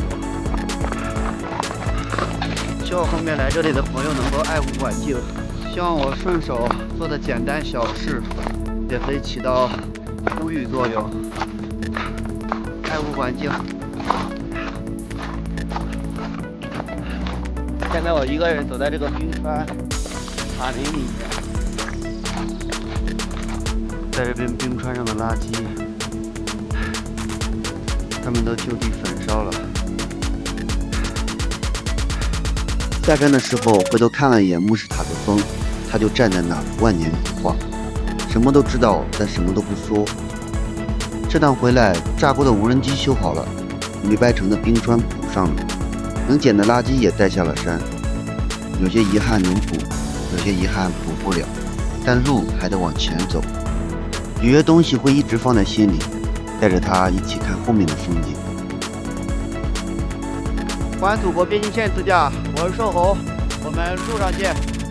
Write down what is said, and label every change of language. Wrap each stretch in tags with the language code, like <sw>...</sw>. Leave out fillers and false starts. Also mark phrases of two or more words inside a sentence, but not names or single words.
<zh>希望後面來這裡的朋友能夠愛護環境，希望我順手做的簡單小事也可以起到呼籲作用，愛護環境。現在我一個人走在這個冰川塔林裡面，在這邊冰川上的垃圾，他們都就地焚燒了。下山的時候回頭看了一眼穆什塔格峰，他就站在那兒萬年不化，什麼都知道，但什麼都不說。這趟回來，炸鍋的無人機修好了，沒掰成的冰川補上了，能撿的垃圾也帶下了山。有些遺憾能補，有些遺憾補不了，但路還得往前走。有些東西會一直放在心裡，帶着它一起看後面的風景。環祖國邊境線自駕，我是瘦猴，我們路上見。</zh>